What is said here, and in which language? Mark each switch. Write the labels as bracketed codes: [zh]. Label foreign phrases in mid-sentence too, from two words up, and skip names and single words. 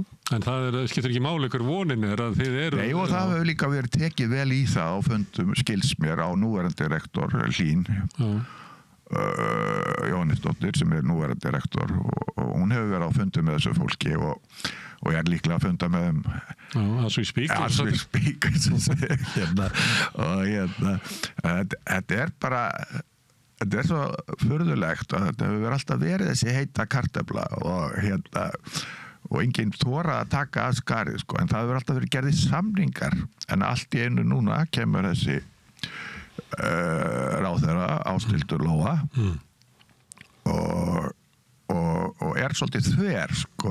[is] En það skiptir ekki máli ykkur vonin að þið eru... Nei, og það hefur líka verið tekið vel í það á fundum skils mér á núverandi rektor Hlín. Jóhannesdóttir sem núverandi rektor og hún hefur verið á fundum með þessu fólki og ég líklega að funda með þeim [en] as we speak [is] og þetta bara þetta svo furðulegt og þetta hefur alltaf verið þessi heita kartöfla og enginn þora að taka að skarið, sko, en það hefur alltaf verið gerðið samningar en allt í einu núna kemur þessi ráðherra Ásthildur Lóa og svolítið þver, sko.